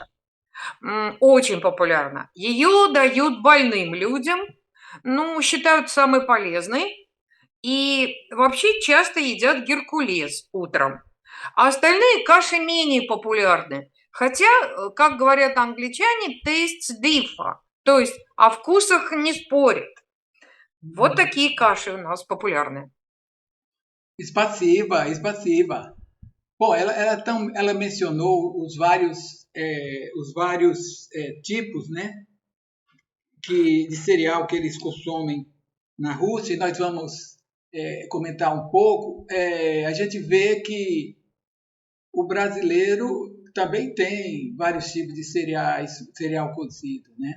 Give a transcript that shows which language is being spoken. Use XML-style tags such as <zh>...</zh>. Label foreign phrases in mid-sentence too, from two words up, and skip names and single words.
<ru>Очень популярна. Ее дают больным людям, считают самой полезной. И вообще часто едят геркулес утром. А остальные каши менее популярны. Хотя, как говорят англичане,</ru> <en>tastes differ.</en> <ru>То есть о вкусах не спорят. Вот такие каши у нас популярны. Спасибо, спасибо.</ru> <pt>Bom, ela mencionou os vários tipos, né, de cereal que eles consomem na Rússia, e nós vamos comentar um pouco. A gente vê que o brasileiro também tem vários tipos de cereal cozido, né?</pt>